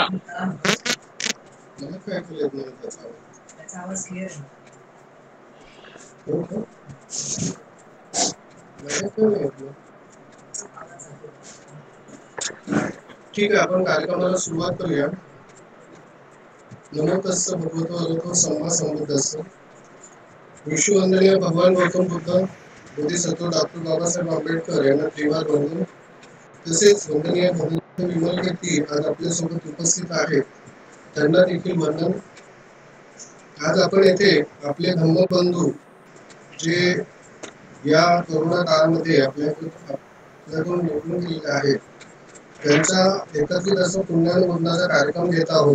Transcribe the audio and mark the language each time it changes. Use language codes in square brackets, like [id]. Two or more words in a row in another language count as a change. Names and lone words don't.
[mr] मला काय ऐकू येत नाही त्याचा आवाज क्लिअर आहे हो का? मला काय नाही ऐकलं. ठीक आहे आपण कार्यक्रमाला सुरुवात करूया [pi] नमो तस्स भगवतो अरहतो सम्मा संबुद्धस्स [mr] विश्ववंदनीय भगवान गौतम बुद्ध बोधिसत्व डॉक्टर बाबासाहेब आंबेडकर यांना त्रिवार वंदन तसेच वंदनीय विमल कीर्ती आज आपल्यासोबत उपस्थित आहेत, त्यांना देखील वंदन. आज आपण येथे आपले धम्मबंधू जे या कोरोना काळामध्ये आपल्याकडून निवडून गेलेले आहेत, त्यांचा एकत्रित असं पुण्यानुमोदनाचा कार्यक्रम घेत आहोत.